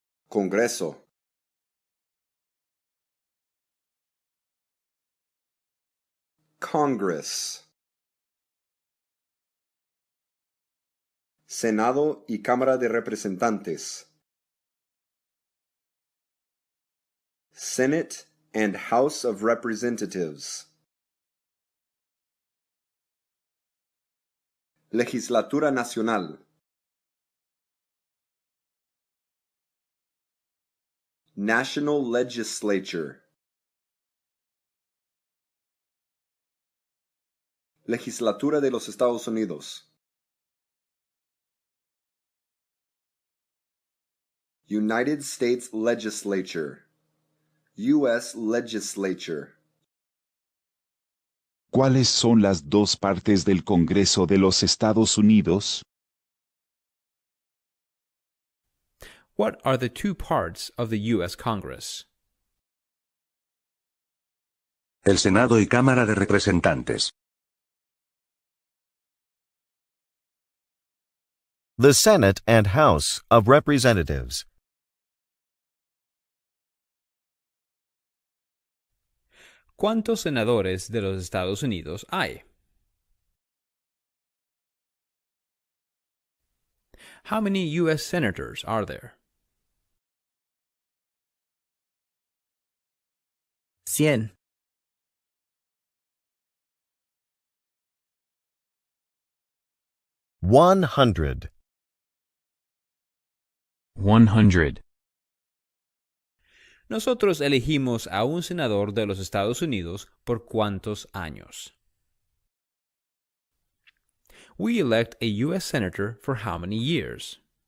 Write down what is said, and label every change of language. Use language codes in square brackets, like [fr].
[es] Congreso. [en] Congress. [es] Senado y Cámara de Representantes. [en] Senate and House of Representatives. [es] Legislatura Nacional. [en] National Legislature. [es] Legislatura de los Estados Unidos. [en] United States Legislature. U.S. Legislature. [es] ¿Cuáles son las dos partes del Congreso de los Estados Unidos? [en] What are the two parts of the U.S. Congress? [es] El Senado y Cámara de Representantes. [en] The Senate and House of Representatives. [es] ¿Cuántos senadores de los Estados Unidos hay? [en] How many U.S. senators are there? 100. 100. 100. [es] Nosotros elegimos a un senador de los Estados Unidos por cuántos años. [en] We elect a U.S. senator for how many years?